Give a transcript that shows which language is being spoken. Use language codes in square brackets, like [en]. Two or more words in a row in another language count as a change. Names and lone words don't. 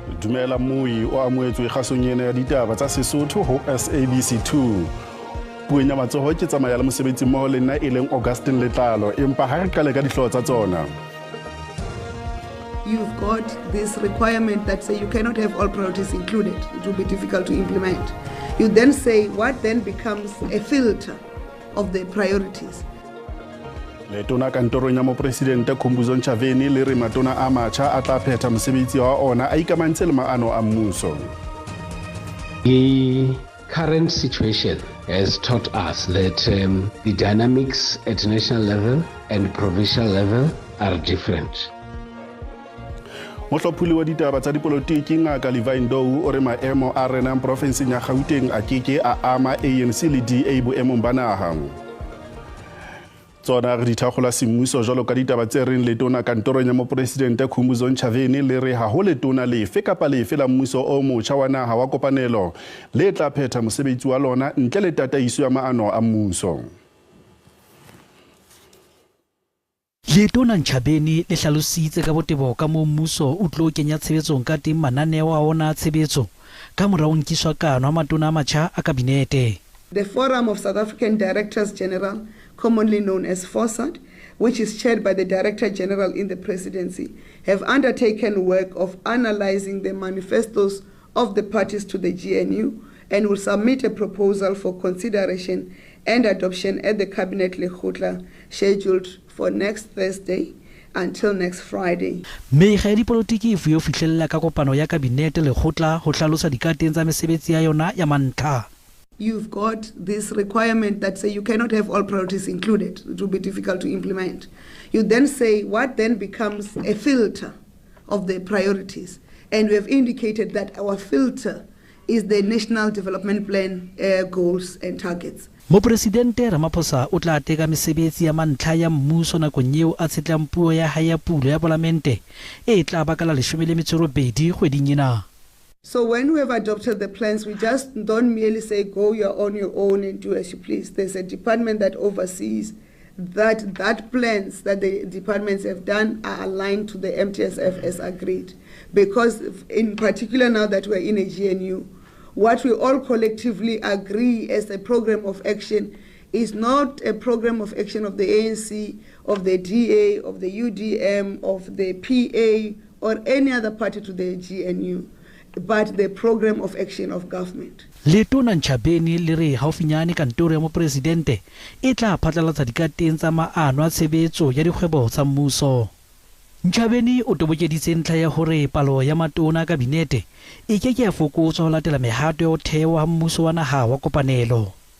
[st] Dumela Mui o amoetswe kgasong ena ya ditaba tsa Sesotho ho SABC-2. Puong ya matsoho ke tsamaya le mosebetsi mmoho le nna e leng Augustine Letlalo, empa ha re qale ka dihlooho tsa tsona. [en] You've got this requirement that say you cannot have all priorities included. It will be difficult to implement. You then say what then becomes a filter of the priorities. [st] Letona kantorong ya mopresidente Khumbuzo Ntshavheni le re matona a matjha a tla phetha mosebetsi wa ona a ikamantse le maano a mmuso. [en] The current situation has taught us that the dynamics at national level and provincial level are different. [st] Mohlophuli wa ditaba tsa dipolotiki Ngaka Levaindou o re maemo a renang profenseng ya Gauteng a keke a ama ANC le DA boemong ba naha. Tsona re dithagola semmuso jalo ka ditaba tse reng letona kantorong ya mopresidente Khumbuzo Ntshavheni le re ha ho letona lefe kapa lefe la mmuso o motjha wa naha wa kopanelo le tla phetha mosebetsi wa lona ntle le tataiso ya maano a mmuso. Letona Ntshavheni le hlalositse ka botebo ka moo mmuso o tlo kenya tshebetsong ka teng mananeo a ona tshebetso ka morao nkiswa kano a matona a matjha a kabinete. [en] The Forum of South African Directors General, commonly known as FOSAD, which is chaired by the Director General in the Presidency, have undertaken work of analyzing the manifestos of the parties to the GNU and will submit a proposal for consideration and adoption at the Cabinet Lekgotla scheduled for next Thursday until next Friday. [st] Mekga ya dipolotiki e fuwe fihlella ka kopano ya kabinete Lekgotla ho hlalosa dikateng tsa mesebetsi ya yona ya mantlha. [en] You've got this requirement that say you cannot have all priorities included. It will be difficult to implement. You then say what then becomes a filter of the priorities. And we have indicated that our filter is the National Development Plan goals and targets. [st] Mopresidente Ramaphosa o tla teka mesebetsi ya mantlha ya mmuso nakong eo a tshetlang puo ya hae ya pulo ya Palamente e tla bakala 18 kgweding ena. [en] So when we have adopted the plans, we just don't merely say, go you're on your own and do as you please. There's a department that oversees that plans that the departments have done are aligned to the MTSF as agreed. Because in particular now that we're in a GNU, what we all collectively agree as a program of action is not a program of action of the ANC, of the DA, of the UDM, of the PA, or any other party to the GNU. But the program of action of government. [st] Letona Ntshavheni le re haufinyane kantoro ya mopresidente e tla phatlalatsa dikateng tsa maano a tshebetso ya dikgwebo tsa mmuso. Ntshavheni o tobokeditse ntlha ya hore palo ya matona a kabinete e keke ya fokotswa ho latela mehato ya ho thewa ha mmuso wa naha wa kopanelo.